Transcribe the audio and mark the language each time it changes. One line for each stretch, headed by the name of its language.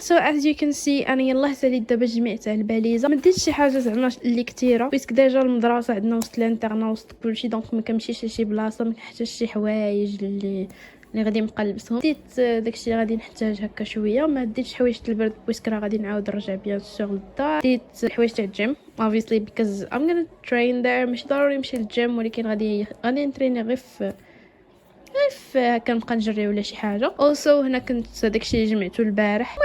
English: as you can see
Arabic: انا يلاه ساليت دابا جمعت على الباليزه. ما ديتش شي حاجه زعما اللي كثيره بيسك ديجا المدرسه عندنا وسط الانترنا وسط كلشي، دونك ما كنمشيش لشي بلاصه ما كنحتاجش شي حوايج اللي غادي نبقى نلبسهم. ديت داكشي اللي غادي نحتاج هكا شويه. ما ديتش حوايج البرد بيسك راه غادي نعاود نرجع بيان سور للدار. ديت الحوايج تاع الجيم
English: obviously because I'm gonna train there.
Arabic: ماشي ضروري نمشي للجيم ولكن غادي نتريني غير كنبقى نجري ولا شي حاجه.
English: also
Arabic: هنا كنت داكشي اللي جمعته البارح.